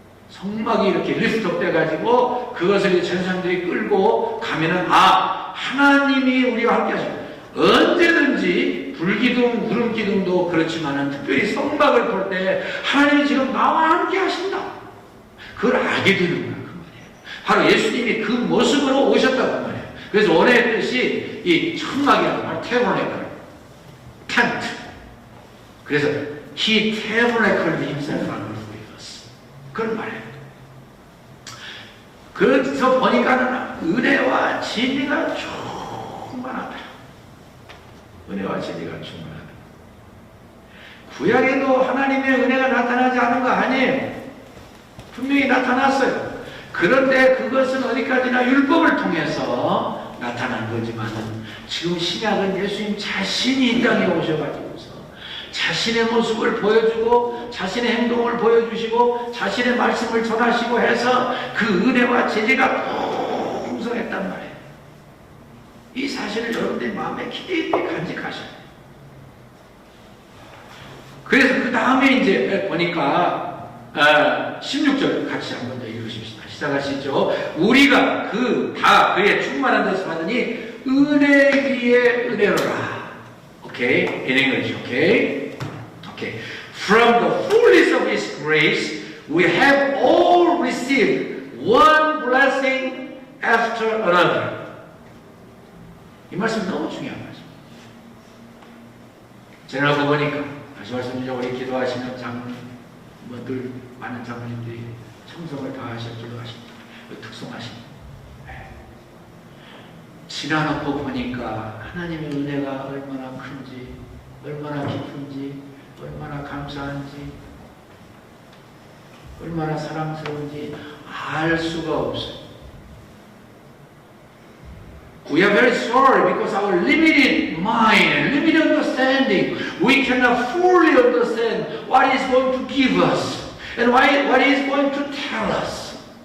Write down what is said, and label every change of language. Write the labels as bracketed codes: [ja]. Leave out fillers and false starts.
[ko] 성막이 이렇게 리스트업 돼가지고 그것을 천사들이 끌고 가면은 하나님이 우리와 함께 하시고 언제든지 불기둥, 구름기둥도 그렇지만은 특별히 성막을 볼 때 하나님이 지금 나와 함께 하신다. 그걸 알게 되는 거야. 그 말이에요. 바로 예수님이 그 모습으로 오셨다고 말이에요. 그래서 원의 뜻이 이 천막이라는 말, tabernacle, tent. [en] 그래서 he tabernacled himself with us. [ko] 그런 말이에요. 그래서 보니까는 은혜와 진리가 충만하다. 은혜와 진리가 충만하다. 구약에도 하나님의 은혜가 나타나지 않은 거 아니에요. 분명히 나타났어요. 그런데 그것은 어디까지나 율법을 통해서 나타난 거지만 지금 신약은 예수님 자신이 이 땅에 오셔가지고서 자신의 모습을 보여주고 자신의 행동을 보여주시고 자신의 말씀을 전하시고 해서 그 은혜와 진리가 풍성했단 말이에요. 이 사실을 여러분들의 마음에 깊이 있게 간직하셔야 돼요. 그래서 그 다음에 이제 보니까 16절 같이 한번 더 읽으십시다. 시작하시죠. 우리가 다 그의 충만한 데서 받으니 은혜 위에 은혜로라. [en] 오케이? In English, 오케이? 오케이. From the fullness of His grace, we have all received one blessing after another. [ko] 이 말씀 너무 중요한 말씀. 제가 보니까 다시 말씀드리죠. 우리 기도하시는 장로님들 많은 장로님들이 청성을 다하셔 기도하십니다. 특송하십니다. 지나놓고 보니까 하나님의 은혜가 얼마나 큰지, 얼마나 깊은지, 얼마나 감사한지, 얼마나 사랑스러운지 알 수가 없어요. [en] We are very sorry because our limited mind and limited understanding, we cannot fully understand what He is going to give us and what He is going to tell us.